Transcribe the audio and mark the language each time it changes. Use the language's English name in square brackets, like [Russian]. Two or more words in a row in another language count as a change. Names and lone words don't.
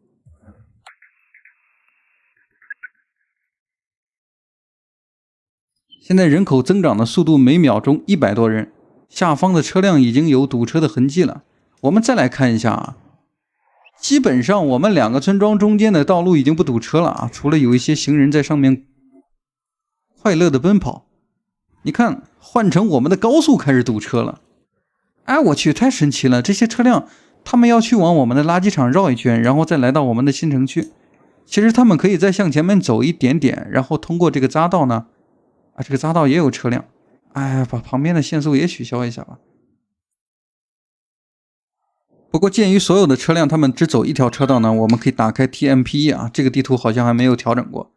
[Chinese] 現在人口增長的速度每秒鐘100多人，下方的車輛已經有堵車的痕跡了。我們再來看一下啊，基本上我們2個村莊中間的道路已經不堵車了啊，除了有一些行人在上面快樂的奔跑。你看，換成我們的高速開始堵車了。我去，太神奇了！這些車輛他們要去往我們的垃圾場繞一圈，然後再來到我們的新城區。其實他們可以再向前面走一點點，然後通過這個匝道呢，這個匝道也有車輛。把旁邊的限速也取消一下吧。不過鑑於所有的車輛他們只走一條車道呢，我們可以打開 TMPE 啊，這個地圖好像還沒有調整過。